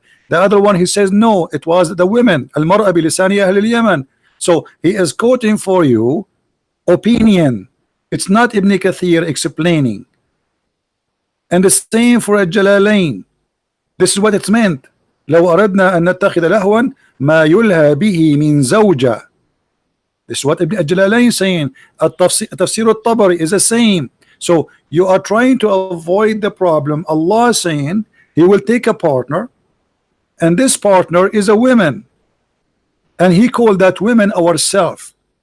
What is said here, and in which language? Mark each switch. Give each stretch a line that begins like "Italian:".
English: The other one, he says no, it was the women.
Arabic: Al-mar'a bilisani ahl al-Yaman.
English: So he is quoting for you opinion. It's not Ibn Kathir explaining. And the same for Al-Jalalain. This is what it's meant.
Arabic: لو أردنا أن نتخذ لهوا ما يلهى به من زوجة.
English: This is what Ibn Jalalain is saying. Tafsir al-Tabari is the same. So you are trying to avoid the problem. Allah is saying He will take a partner, and this partner is a woman, and He called that women ourself.